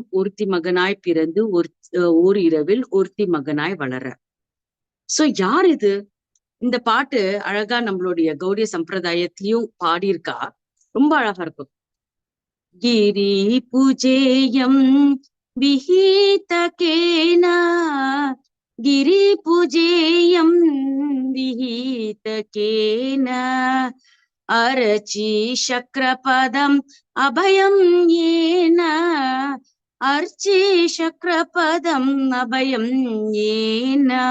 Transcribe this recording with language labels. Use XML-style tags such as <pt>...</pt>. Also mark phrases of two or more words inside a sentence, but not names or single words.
<ta>ஒருத்தி மகனாய் பிறந்து ஓர் இரவில் ஒருத்தி மகனாய் வளர. சோ யார் இது? இந்த பாட்டு அழகா நம்மளுடைய கௌடிய சம்பிரதாயத்திலயும் பாடியிருக்கா. ரொம்ப அழகா இருக்கும்.</ta> <sa>गिरि पूजेयं विहितकेन गिरि पूजेयं विहितकेन अर्ची शक्रपदम् अभयं येन अर्ची शक्रपदम् अभयं येन</sa>